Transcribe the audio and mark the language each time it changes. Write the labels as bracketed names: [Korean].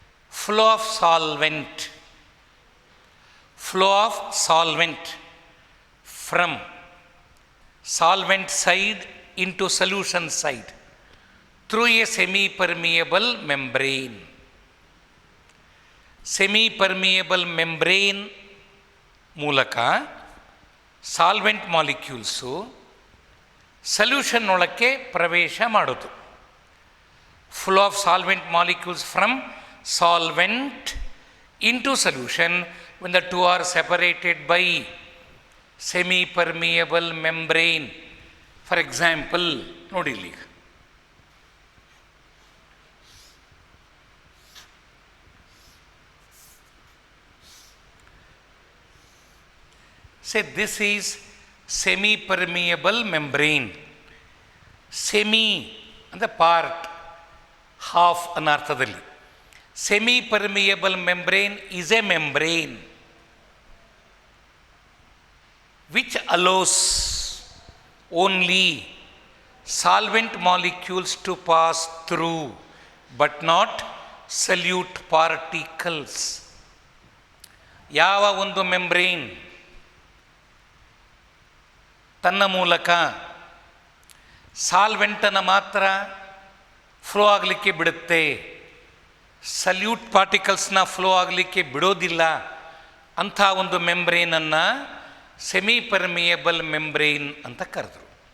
[English] Flow of solvent. Flow of solvent from solvent side into solution side through a semi-permeable membrane. [Kannada] Semi-permeable membrane ಮೂಲಕ solvent molecules solution ಒಳಕ್ಕೆ ಪ್ರವೇಶ ಮಾಡೋದು. [English] Flow of solvent molecules from solvent into solution when the two are separated by semi-permeable membrane. For example, [Kannada] ನೋಡಿ ಇಲ್ಲಿ [English] say this is semi-permeable membrane. [Kannada] Semi ಅಂದರೆ part, half ಅನ್ನೋ ಅರ್ಥದಲ್ಲಿ. [English] Semi-permeable membrane is a membrane which allows only solvent molecules to pass through but not solute particles. [Kannada] ಯಾವ ಒಂದು membrane ತನ್ನ ಮೂಲಕ ಸಾಲ್ವೆಂಟನ್ನು ಮಾತ್ರ ಫ್ಲೋ ಆಗಲಿಕ್ಕೆ ಬಿಡುತ್ತೆ, ಸಲ್ಯೂಟ್ ಪಾರ್ಟಿಕಲ್ಸ್ನ ಫ್ಲೋ ಆಗಲಿಕ್ಕೆ ಬಿಡೋದಿಲ್ಲ, ಅಂಥ ಒಂದು ಮೆಂಬ್ರೇನನ್ನು ಸೆಮಿ ಪರ್ಮಿಯಬಲ್ ಮೆಂಬ್ರೇನ್ ಅಂತ ಕರೆದರು.